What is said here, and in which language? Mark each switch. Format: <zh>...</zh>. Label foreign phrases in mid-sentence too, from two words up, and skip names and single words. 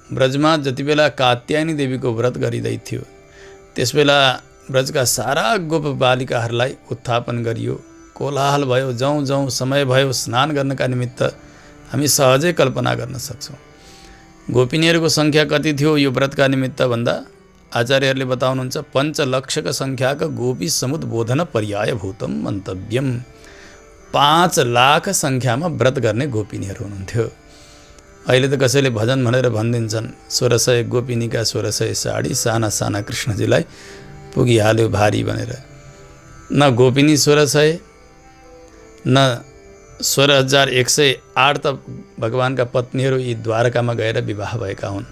<ne>ब्रजमा जति बेला कात्यायनी देवीको व्रत गरिँदै थियो त्यसबेला ब्रजका सारा गोप बालिकाहरूलाई उत्थापन गरियो। कोलाहल भयो, जाउँ जाउँ समय भयो स्नान गर्नका निमित्त हामी सहजै कल्पना गर्न सक्छौँ। गोपिनीहरूको सङ्ख्या कति थियो यो व्रतका निमित्त भन्दा आचार्यहरूले बताउनुहुन्छ 5 लक्षका सङ्ख्याका</ne> <sa>गोपी समुद्बोधन पर्याय भूतम मन्तव्यम।</sa> <ne>5 लाख सङ्ख्यामा व्रत गर्ने गोपिनीहरू हुनुहुन्थ्यो। अहिले त कसैले भजन भनेर भनिदिन्छन् 1600 गोपिनीका 1600 साडी, साना साना कृष्णजीलाई पुगिहाल्यो भारी भनेर। न गोपिनी 1600 न 16,108 त भगवानका पत्नीहरू यी द्वारकामा गएर विवाह भएका हुन्।</ne>